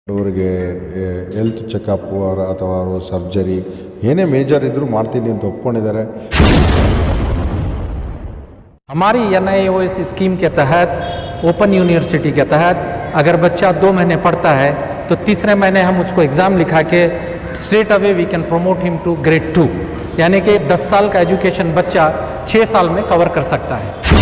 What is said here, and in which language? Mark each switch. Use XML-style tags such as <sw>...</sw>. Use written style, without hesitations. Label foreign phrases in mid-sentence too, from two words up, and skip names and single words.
<kn>ಅವರಿಗೆ</kn> <en>health checkup</en> <kn>ಅಥವಾ ಸರ್ಜರಿ ಏನೇ ಮೇಜರ್ ಇದ್ದರೂ ಮಾಡ್ತೀನಿ ಅಂತ ಒಪ್ಕೊಂಡಿದ್ದಾರೆ.</kn> <hi>हमारी NIOS स्कीम के तहत</hi> <en>open university</en> <hi>के तहत अगर बच्चा 2 महीने पढ़ता है तो तीसरे महीने हम उसको एग्ज़ाम लिखा के</hi> <en>straight away we can promote him to grade 2,</en> <hi>यानी कि 10 साल का एजुकेशन बच्चा 6 साल में कवर कर सकता है.</hi>